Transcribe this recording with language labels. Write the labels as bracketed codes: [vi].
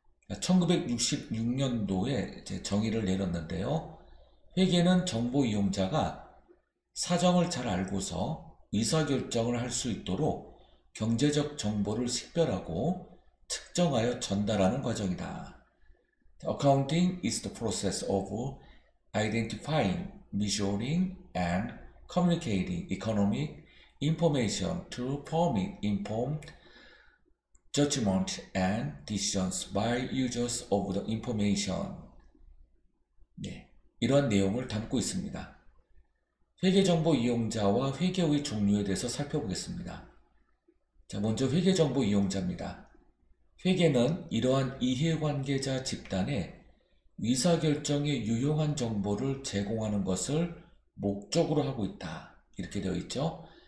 [ko] 1966년도에 정의를 내렸는데요. 회계는 정보 이용자가 사정을 잘 알고서 의사결정을 할 수 있도록 경제적 정보를 식별하고 측정하여 전달하는 과정이다. [en] Accounting is the process of identifying, measuring, and communicating economic information to permit informed judgment and decisions by users of the information. [ko] 네, 이러한 내용을 담고 있습니다. 회계정보 이용자와 회계의 종류에 대해서 살펴보겠습니다. 자, 먼저 회계정보 이용자입니다. 회계는 이러한 이해관계자 집단에 의사결정에 유용한 정보를 제공하는 것을 목적으로 하고 있다. 이렇게 되어 있죠.